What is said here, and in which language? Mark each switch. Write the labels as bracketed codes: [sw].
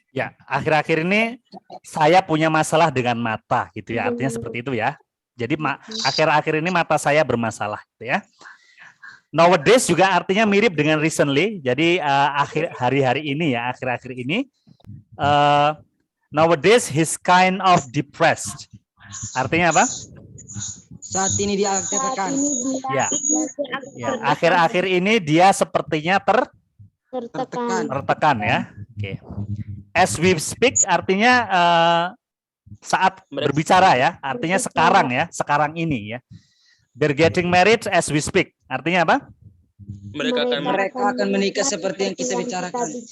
[id] Ya, akhir-akhir ini saya punya masalah dengan mata, gitu ya. Artinya seperti itu, ya. Jadi akhir-akhir ini mata saya bermasalah, gitu ya. Nowadays juga artinya mirip dengan recently. Jadi akhir hari-hari ini, ya, akhir-akhir ini. [en] Nowadays he's kind of depressed. [id] Artinya apa? Saat ini dia tertekan. Ya. Akhir-akhir ini dia sepertinya tertekan, ya. Oke. As we speak artinya saat berbicara, ya. Artinya sekarang, ya. Sekarang ini, ya. [en] They're getting married as we speak. [id] Artinya apa? Mereka akan menikah seperti yang kita bicarakan.